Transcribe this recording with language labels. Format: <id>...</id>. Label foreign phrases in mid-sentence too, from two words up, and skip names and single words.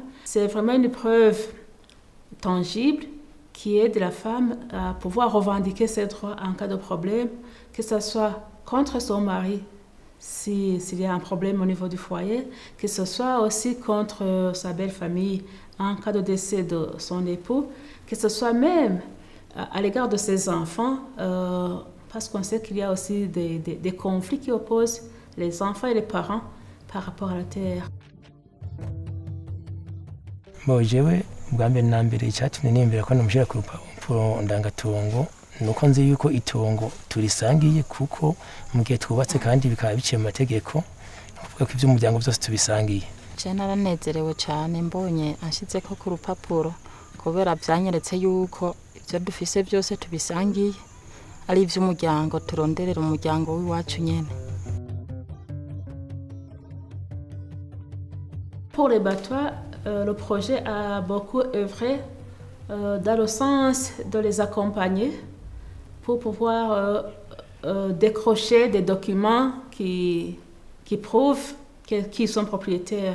<fr>C'est vraiment une preuve tangible qui aide la femme à pouvoir revendiquer ses droits en cas de problème, que ce soit contre son mari, s'il y a un problème au niveau du foyer, que ce soit aussi contre sa belle famille en cas de décès de son époux, que ce soit même à l'égard de ses enfants, parce qu'on sait qu'il y a aussi des conflits qui opposent les enfants et les parents par rapport à la terre.</fr> <rn>Jewe bwa mbere na mbere icyatumye niyumvira ko namushyira ku rupapuro ndangatongo nuko nzi yuko itongo turisangiye, kuko mu gihe twubatse kandi bikaba biciye mu mategeko, kuvuga ko iby'umuryango byose tubisangiye. Je naranezerewe cyane mbonye anshize ko ku rupapuro, kubera byanyeretse yuko ibyo dufise byose tubisangiye, ari iby'umuryango turonderera umuryango w'iwacu nyene.</rn> <fr>Pour les Batois, le projet a beaucoup œuvré dans le sens de les accompagner pour pouvoir décrocher des documents qui prouvent qu'ils sont propriétaires.</fr>